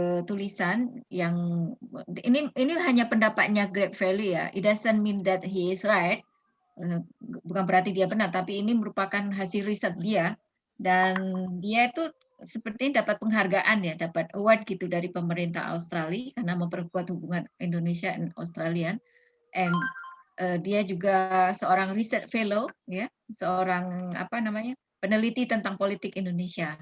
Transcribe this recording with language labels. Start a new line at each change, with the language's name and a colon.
Indonesian: Tulisan yang ini hanya pendapatnya Greg Valley ya.
English: It doesn't mean that he is right.
Indonesian: Bukan berarti dia benar, tapi ini merupakan hasil riset dia, dan dia itu sepertinya dapat penghargaan ya, dapat award gitu dari pemerintah Australia karena memperkuat hubungan Indonesia dan Australia. And dia juga seorang research fellow ya, seorang peneliti tentang politik Indonesia.